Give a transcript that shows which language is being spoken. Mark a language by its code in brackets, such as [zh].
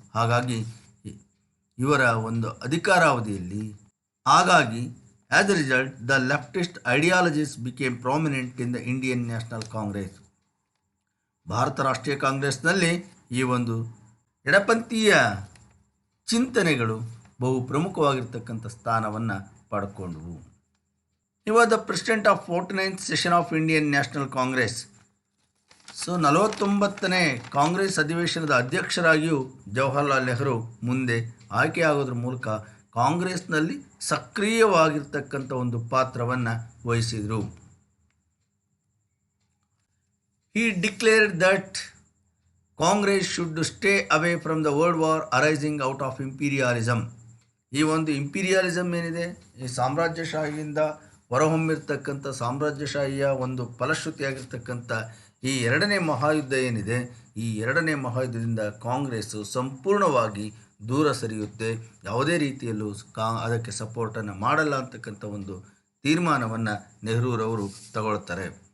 [kn] ಹಾಗಾಗಿ ಇವರ ಒಂದು ಅಧಿಕಾರಾವಧಿಯಲ್ಲಿ [en] As a result the leftist ideologies became prominent in the Indian National Congress. [kn] Bharat ರಾಷ್ಟ್ರೀಯ ಕಾಂಗ್ರೆಸ್ನಲ್ಲಿ ಈ ಒಂದು ಎಡಪಂಥೀಯ ಚಿಂತನೆಗಳು ಬಹು ಪ್ರಮುಖವಾಗಿರ್ತಕ್ಕಂಥ ಸ್ಥಾನವನ್ನು ಪಡ್ಕೊಂಡವು. [en] He was the president of 49th session of Indian National Congress. [kn] So 49ನೇ Congress ಅಧಿವೇಶನದ ಅಧ್ಯಕ್ಷರಾಗಿಯೂ ಜವಾಹರ್ಲಾಲ್ ನೆಹರು ಮುಂದೆ ಆಯ್ಕೆಯಾಗೋದ್ರ ಮೂಲಕ ಕಾಂಗ್ರೆಸ್ನಲ್ಲಿ ಸಕ್ರಿಯವಾಗಿರ್ತಕ್ಕಂಥ ಒಂದು ಪಾತ್ರವನ್ನು ವಹಿಸಿದರು. [en] He declared that Congress should stay away from the world war arising out of imperialism. [kn] ಈ ಒಂದು ಇಂಪೀರಿಯಲಿಸಮ್ ಏನಿದೆ, ಈ ಸಾಮ್ರಾಜ್ಯಶಾಹಿಯಿಂದ ಹೊರಹೊಮ್ಮಿರ್ತಕ್ಕಂಥ ಸಾಮ್ರಾಜ್ಯಶಾಹಿಯ ಒಂದು ಫಲಶ್ರುತಿಯಾಗಿರ್ತಕ್ಕಂಥ ಈ ಎರಡನೇ ಮಹಾಯುದ್ಧ ಏನಿದೆ, ಈ ಎರಡನೇ ಮಹಾಯುದ್ಧದಿಂದ ಕಾಂಗ್ರೆಸ್ಸು ಸಂಪೂರ್ಣವಾಗಿ ದೂರ ಸರಿಯುತ್ತೆ, ಯಾವುದೇ ರೀತಿಯಲ್ಲೂ ಅದಕ್ಕೆ ಸಪೋರ್ಟನ್ನು ಮಾಡಲ್ಲ ಅಂತಕ್ಕಂಥ ಒಂದು ತೀರ್ಮಾನವನ್ನು ನೆಹರೂರವರು ತಗೊಳ್ತಾರೆ.